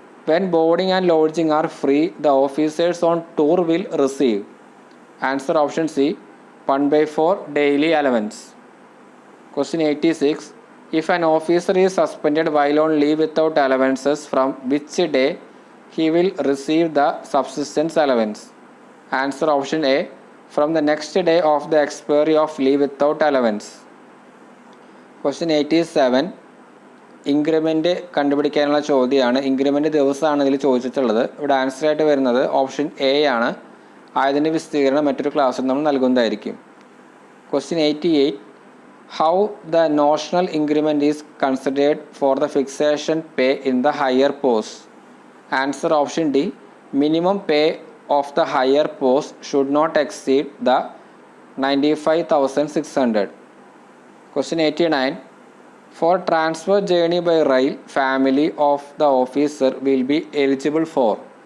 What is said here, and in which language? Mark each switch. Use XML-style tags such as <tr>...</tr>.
<en>When boarding and lodging are free, the officers on tour will receive. Answer option C, 1/4 daily allowance. Question 86. If an officer is suspended while on leave without allowances, from which day he will receive the subsistence allowance? Answer option A, from the next day of the expiry of leave without allowance. Question 87.</en> <ml>Increment കണ്ടുപിടിക്കാനുള്ള ചോദ്യമാണ്. Increment ദിവസമാണ് ഇതിൽ ചോദിച്ചിട്ടുള്ളത്. ഇവിടെ answer ആയിട്ട് വരുന്നത് option A ആണ്. ആയതിൻ്റെ വിസ്തീർണം മറ്റൊരു ക്ലാസ്സിൽ നമ്മൾ നൽകുന്നതായിരിക്കും. Question 88.</ml> <en>How the notional increment is considered for the fixation pay in the higher post. Answer option D, minimum pay of the higher post should not exceed the 95,600. Question 89. For transfer journey by rail, family of the officer will be eligible for.</en>